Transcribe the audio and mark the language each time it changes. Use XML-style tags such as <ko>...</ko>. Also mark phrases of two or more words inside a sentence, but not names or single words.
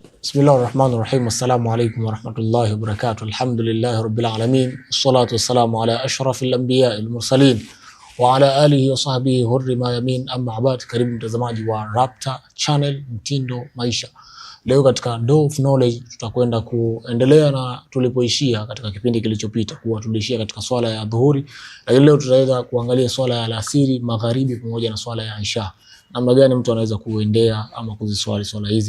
<ar>بسم الله الرحمن الرحيم. السلام عليكم ورحمة الله وبركاته. الحمد لله رب العالمين. والصلاة والسلام على أشرف الأنبياء والمرسلين وعلى آله وصحبه حر ما يمين، أما بعد.</ar> <sw>Karibu mtazamaji wa Rapta Channel Mtindo Maisha. Leo katika Door of Knowledge tutakwenda kuendelea na tulipoishia katika kipindi kilichopita, kuwa tulishia katika swala ya dhuhuri, lakini leo tutaweza kuangalia swala ya alasiri, magharibi pamoja na swala ya isha. Namna gani mtu anaweza kuendea ama kuziswali swala hizi.</sw>